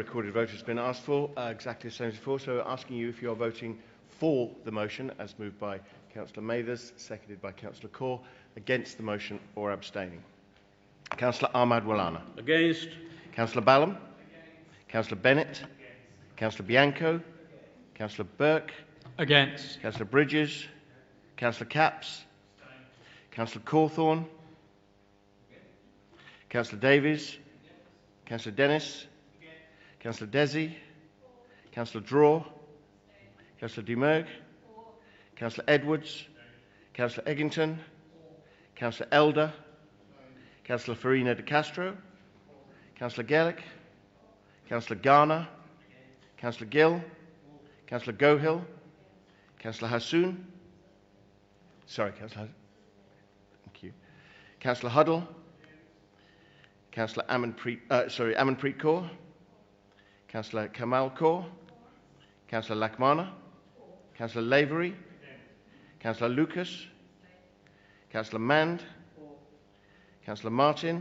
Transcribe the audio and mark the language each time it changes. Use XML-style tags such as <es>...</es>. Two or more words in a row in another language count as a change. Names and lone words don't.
<en>Recorded vote has been asked for, exactly the same as before. So asking you if you are voting for the motion as moved by Councillor Mathers, seconded by Councillor Kaur, against the motion or abstaining. Councillor Ahmad Walana. Against. Councillor Ballum. Councillor Bennett. Against. Councillor Bianco. Councillor Burke. Against. Councillor Bridges. Councillor Capps. Councillor Cawthorne. Councillor Davies. Councillor Dennis. Councillor Desi. Councillor Draw. Councillor Dumergue. Councillor Edwards. Councillor Eggington. Councillor Elder. Councillor Farina de Castro. Councillor Gaelic. Councillor Garner. Councillor Gill. Councillor Gohill. Councillor Hassoun. Sorry, Councillor Hassoun. Thank you. Councillor Huddle. Councillor Amanpreet Kaur. Councillor Kamal Kaur. Councillor Lakmana. Councillor Lavery. Councillor Lucas. Councillor Mand. Councillor Martin.</en>